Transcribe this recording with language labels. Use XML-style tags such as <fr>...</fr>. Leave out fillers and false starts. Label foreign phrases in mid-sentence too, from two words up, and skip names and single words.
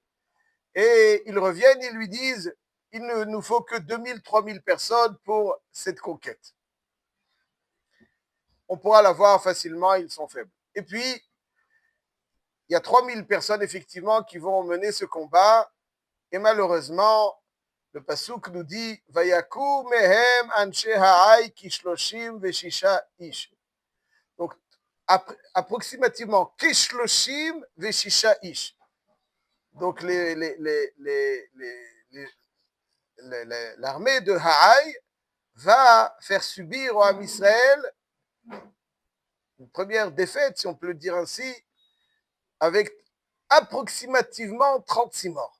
<fr>Et ils reviennent, ils lui disent, il ne nous faut que 2000, 3000 personnes pour cette conquête. On pourra la voir facilement, ils sont faibles. Et puis, il y a 3000 personnes effectivement qui vont mener ce combat. Et malheureusement, le Pasuk nous dit,</fr> <he>ויכו מהם אנשי העי כשלשים וששה איש.</he> <fr>Donc, approximativement,</fr> <he>כשלשים וששה איש.</he> <fr>Donc, l'armée de Haï va faire subir au</fr> <he>עם ישראל</he> <fr>une première défaite, si on peut le dire ainsi, avec approximativement 36 morts.</fr>